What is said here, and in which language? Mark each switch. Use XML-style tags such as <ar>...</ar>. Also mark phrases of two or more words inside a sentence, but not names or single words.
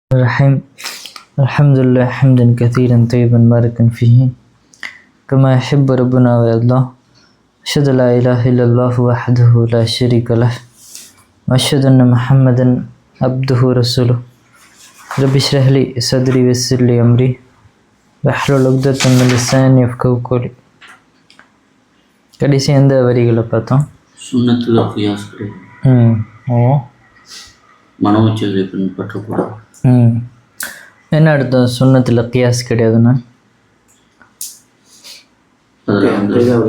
<ar>الرحيم الحمد لله حمدا كثيرا طيبا باركا فيه كما يحب ربنا ويرضى أشهد لا إله إلا الله وحده لا شريك له وأشهد أن محمدا عبده ورسوله رب اشرح لي صدري ويسر لي أمري واحلل عقدة من لساني يفقهوا قولي.</ar> <ta>கடைசி எந்த வரிகளை பார்த்தோம்? சுன்னத்துல கியாஸ் ஓ மனோச்சதை பின்பற்றக்கூடாது. என்ன அர்த்தம் சுன்னத்தில் கியாஸ் கிடையாதுன்னா? அதில் வந்து</ta>